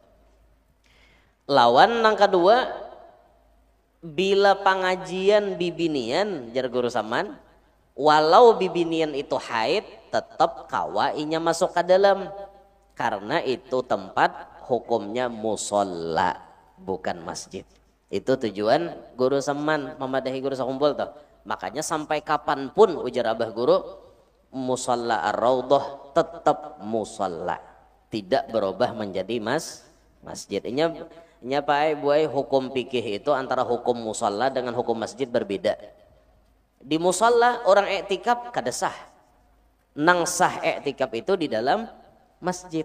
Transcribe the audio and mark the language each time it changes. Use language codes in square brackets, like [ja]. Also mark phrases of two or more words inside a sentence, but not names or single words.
[bjn] Lawan nang kedua, bila pengajian bibinian jar guru Saman, walau bibinian itu haid tetap kawa inya masuk ke dalam, karena itu tempat hukumnya musola bukan masjid. Itu tujuan guru Saman memadahi guru sakumpul tuh. Makanya sampai kapanpun ujar abah guru, [id] musalla ar-raudhah tetap musalla, tidak berubah menjadi masjid. [bjn] Inya pae buai hukum fikih itu antara hukum musalla dengan hukum masjid berbeda. Di musalla orang iktikaf kada sah. Nang sah iktikaf itu di dalam masjid.